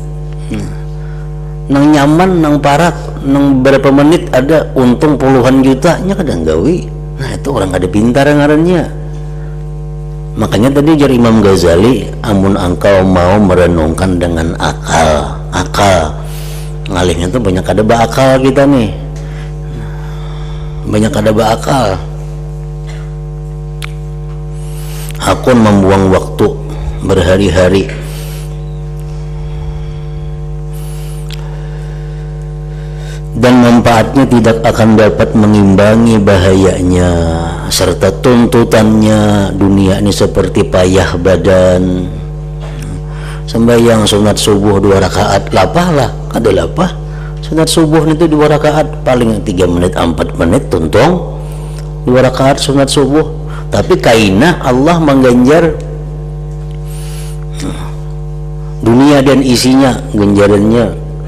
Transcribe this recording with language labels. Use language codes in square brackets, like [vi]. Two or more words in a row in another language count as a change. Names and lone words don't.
[bjn] Nang nyaman, nang parak, nang berapa menit ada untung puluhan jutanya kadang gawi. Nah itu orang ada pintar ngarannya. Makanya tadi jar Imam Ghazali, amun engkau mau merenungkan dengan akal ngalihnya tuh banyak ada bakal kita nih, banyak ada bakal. [id] Aku membuang waktu berhari-hari dan manfaatnya tidak akan dapat mengimbangi bahayanya serta tuntutannya. Dunia ini seperti payah badan. [bjn] Sembahyang sunat subuh 2 rakaat lapah lah, kada lapah. Sunat subuh itu 2 rakaat paling 3 menit 4 menit tuntung 2 rakaat sunat subuh. [id] Tapi kaina Allah mengganjar dunia dan isinya, ganjarannya.